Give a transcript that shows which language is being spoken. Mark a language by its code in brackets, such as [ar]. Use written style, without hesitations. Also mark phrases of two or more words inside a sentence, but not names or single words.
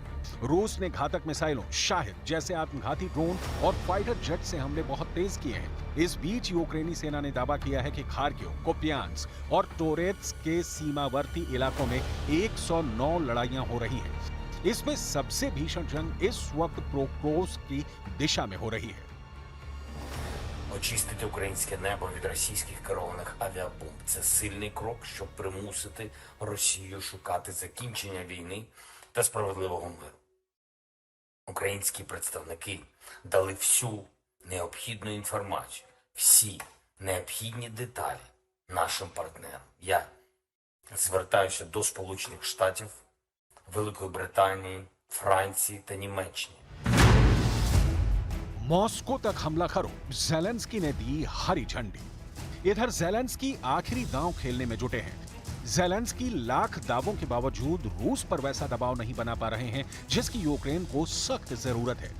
[hi] रूस ने घातक मिसाइलों, शाहिद जैसे आत्मघाती ड्रोन और [en] fighter jet [hi] से हमले बहुत तेज किए हैं। इस बीच यूक्रेनी सेना ने दावा किया है कि खार्किव, कुपियांस्क और टोरेत्स के सीमावर्ती इलाकों में 109 लड़ाइयां हो रही हैं। इसमें सबसे भीषण जंग इस वक्त प्रोक्रोस की दिशा में हो रही है। [uk] Очистити українське небо від російських керованих авіабомб – це сильний крок, щоб примусити Росію шукати закінчення війни та справедливого миру. Українські представники дали всю необхідну інформацію, всі необхідні деталі нашим партнерам. Я звертаюся до Сполучених Штатів, Великої Британії, Франції та Німеччини. [hi] मॉस्को तक हमला करो, ज़ेलेंस्की ने दी हरी झंडी। इधर ज़ेलेंस्की आखिरी दांव खेलने में जुटे हैं। ज़ेलेंस्की लाख दावों के बावजूद रूस पर वैसा दबाव नहीं बना पा रहे हैं जिसकी यूक्रेन को सख्त जरूरत है।